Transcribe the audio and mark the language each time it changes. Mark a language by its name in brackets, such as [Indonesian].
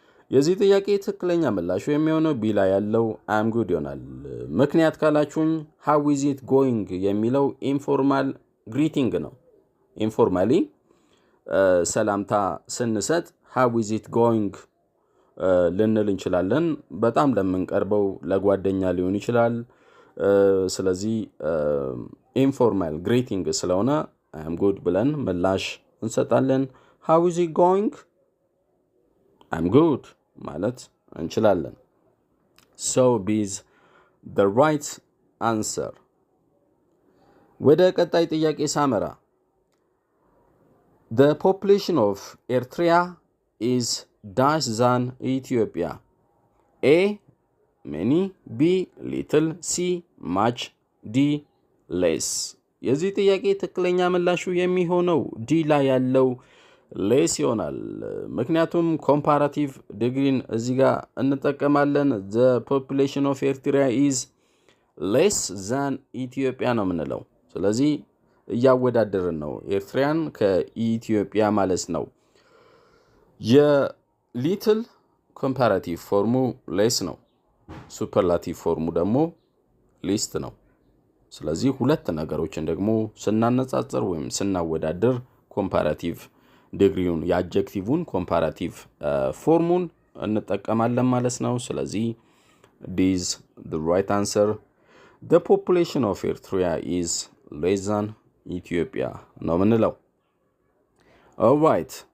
[Amharic] የዚህ ጥያቄ ትክክለኛ ምላሹ የሚሆነው ቢ ላይ ያለው [English] I'm good [Amharic] ይሆናል። ምክንያት ካላችሁኝ [English] how is it going [Amharic] የሚለው ኢንፎርማል ግሪቲንግ ነው። ኢንፎርማሊ ሰላምታ ስንሰጥ [English] how is it going [Amharic] ልንል እንችላለን። በጣም ለምንቀርበው ለጓደኛ ሊሆን ይችላል። ስለዚህ ኢንፎርማል ግሪቲንግ ስለሆነ I'm good ብለን ምላሽ እንሰጣለን። [English] how is it going? I'm good [Amharic] ማለት እንችላለን። [English] So B is the right answer. [Amharic] ወደ ቀጣይ ጥያቄ ሳመራ [English] The population of Eritrea is dash than Ethiopia. A many, B little, C much, D less. [Amharic] የዚህ ጥያቄ ትክክለኛ ምላሹ የሚሆነው ዲ ላይ ያለው ሌስ ይሆናል። ምክንያቱም ኮምፓራቲቭ ዲግሪን እዚህ ጋር እንጠቀማለን። [English] the population of Eritrea is less than Ethiopia [Amharic] ነው የምንለው። ስለዚህ እያወዳደርን ነው ኤርትራን ከኢትዮጵያ ማለት ነው። የሊትል ኮምፓራቲቭ ፎርሙ ሌስ ነው። ሱፐርላቲቭ ፎርሙ ደግሞ ሊስት ነው። ስለዚህ ሁለት ነገሮችን ደግሞ ስናነጻጽር ወይም ስናወዳደር ኮምፓራቲቭ ዲግሪውን የአድጀክቲቭን ኮምፓራቲቭ ፎርሙን እንጠቀማለን ማለት ነው። ስለዚህ [English] this is the right answer. The population of Eritrea is less than Ethiopia [Amharic] ነው የምንለው። [English] all right.